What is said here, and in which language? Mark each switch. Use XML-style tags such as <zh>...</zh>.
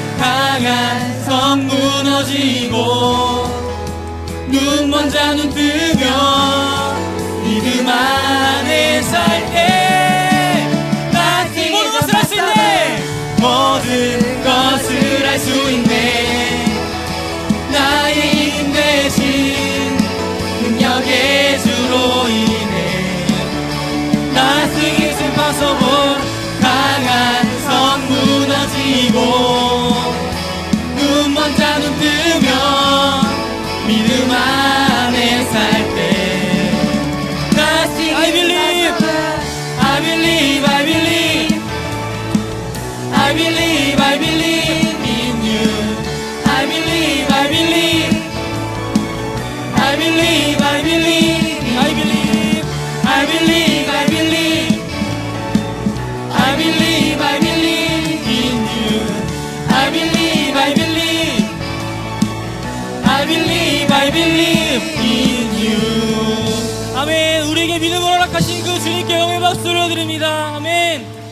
<ko>강한 성 무너지고 눈먼 자는 뜨면 믿음 안에 살 때 Nothing 모든 것을 할 수 있네. 모든 것을 할 수 있네. 나의 힘 대신 능력의 주로 인해</ko> <en>Nothing is impossible.</en> <ko>강한 성 무너지고 눈먼 자는 뜨면 믿음 안에 살 때</ko> <en>Nothing I believe, I believe, I believe, I believe, I believe in you. I believe, I believe, I believe, I believe, I believe, I believe, I believe, I believe, I believe in you. I believe, I believe, I believe, I believe in you.</en> <ko>아멘. 우리에게 믿음을 허락하신 그 주님께 영광의 박수를 드립니다. 아멘.</ko>